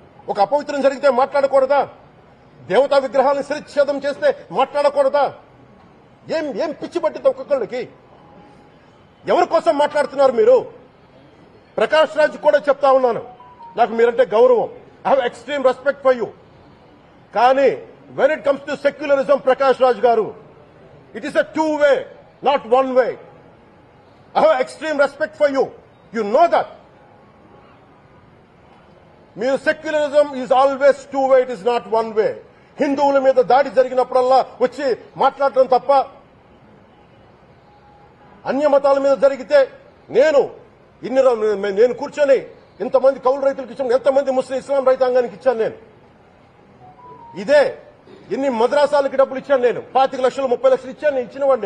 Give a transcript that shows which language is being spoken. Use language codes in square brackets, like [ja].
[te] ఒక అపవిత్రం జరిగితే మాట్లాడకూడదా? దేవతా విగ్రహాలను శిరచ్ఛేదం చేస్తే మాట్లాడకూడదా? ఏం పిచ్చి పట్టింది ఒక్కొక్కళ్ళకి? ఎవరి కోసం మాట్లాడుతున్నారు మీరు? ప్రకాష్ రాజ్ కూడా చెప్తా ఉన్నాను, నాకు మీరంటే గౌరవం. [en] I have extreme respect for you. కానీ when it comes to secularism, Prakash Raj garu, it is a two-way, not one-way. I have extreme respect for you. You know that. Secularism is always two-way, it is not one-way. [te] హిందువుల మీద దాడి జరిగినప్పుడల్లా వచ్చి మాట్లాడటం తప్ప, అన్య మతాల మీద జరిగితే నేను కూర్చొని ఇంతమంది కౌలు రైతులకు ఇచ్చాను, ఎంతమంది ముస్లిం ఇస్లాం రైతాంగానికి ఇచ్చాను నేను. ఇదే ఎన్ని మద్రాసాలకి డబ్బులు ఇచ్చాను నేను. 25 లక్షలు 30 లక్షలు ఇచ్చాను, నేను ఇచ్చినవాడిని.